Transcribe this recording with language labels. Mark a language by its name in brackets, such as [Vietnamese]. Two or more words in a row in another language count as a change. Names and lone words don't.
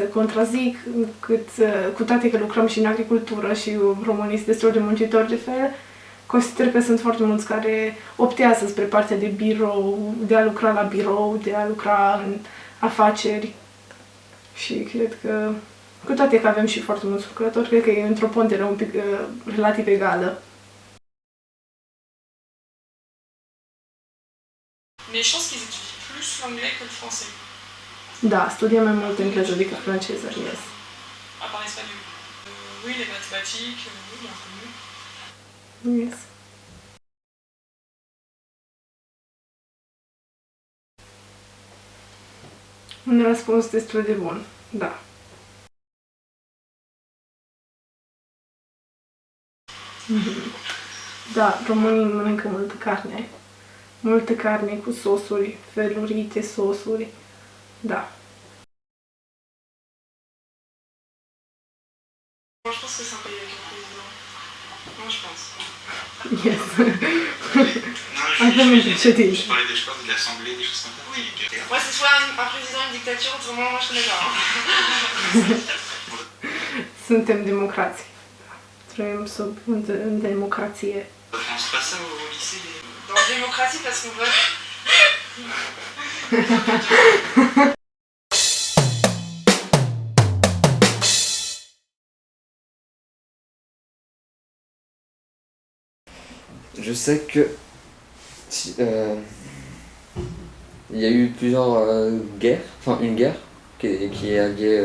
[Romanian] contrazic, cu toate că lucrăm și în agricultură și românii sunt destul de muncitori de fel, consider că sunt foarte mulți care optează spre partea de birou, de a lucra la birou, de a lucra în afaceri și cred că, cu toate că avem și foarte mulți lucrători, cred că e într-o pondere un pic relativ egală. [French] Mais je pense qu'ils étudient plus l'anglais que le français, [Romanian] Da, studiem mai mult engleză decât franceză, yes. [French] à part l'espagnol. Oui, les mathématiques, oui, l'inconnu. [Romanian] Yes. Un răspuns destul de bun, da. Da, românii mănâncă multă carne. Multă carne cu sosuri, felurite sosuri. Da. [French] Moi, je pense que c'est un pays avec un président. Moi, je pense. [Romanian] Yes. Avem un președinte. [French] Je parlais de, je sais pas, de l'Assemblée, des choses comme ça. Oui. Moi, c'est soit un président, une dictature, autrement, moi je connais pas. Hein. [Romanian] Suntem democrați. Trăim în democrație. [French] On se passe ça au lycée? Dans la démocratie, parce qu'on vote. Je sais que il y a eu plusieurs guerres, enfin une guerre qui est alliée.